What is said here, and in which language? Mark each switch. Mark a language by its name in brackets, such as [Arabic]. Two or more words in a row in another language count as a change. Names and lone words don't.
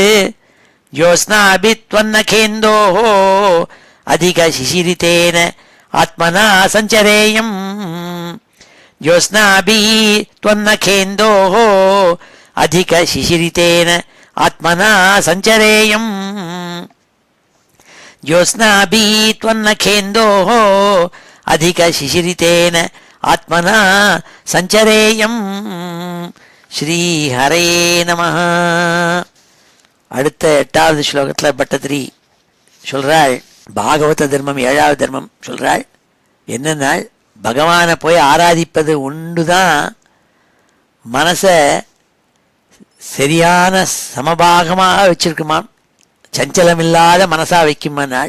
[Sanskrit] ज्योत्स्नाभित्वन्नखेन्दोः अधिकशिशिरितेन आत्मना सञ्चरेयम् ज्योत्स्नाभिः त्वन्नखेन्दोः अधिकशिशिरितेन आत्मना सञ्चरेयम् ज्योत्स्नाभिः त्वन्नखेन्दोः अधिकशिशिरितेन आत्मना सञ्चरेयम् श्रीहरे नमः. [Tamil] அடுத்த 8வது ஸ்லோகத்தில் பட்டத்திரி சொல்றாள், பாகவத தர்மம் 7வது தர்மம் சொல்றாள். என்னன்னா, பகவானை போய் ஆராதிப்பது ஒன்றுதான் மனசை சரியான சமபாகமாக வச்சிருக்குமாம், சஞ்சலமில்லாத மனசா வைக்குமானாள்.